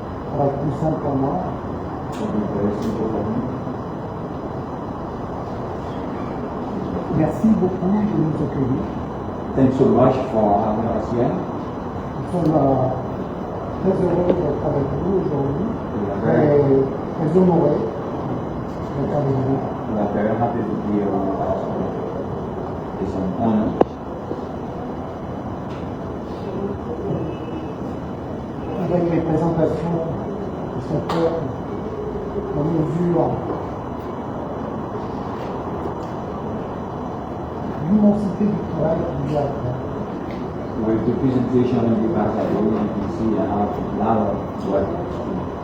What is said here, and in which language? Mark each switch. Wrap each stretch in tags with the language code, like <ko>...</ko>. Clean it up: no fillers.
<fr>Ça va être plus simple pour moi. Merci beaucoup de nous accueillir.</fr> <en>Thanks so much for having us here.</en> <fr>Nous sommes très heureux d'être avec vous aujourd'hui et très honorés d'être avec vous.</fr> <en>We are very happy to be here with us. It's an honor.</en> <fr>Avec les présentations qui sont faites, on mesure l'immensité du travail qu'il y a à faire.</fr> <en>With the presentation of the past, you can see how a lot of work is done.</en>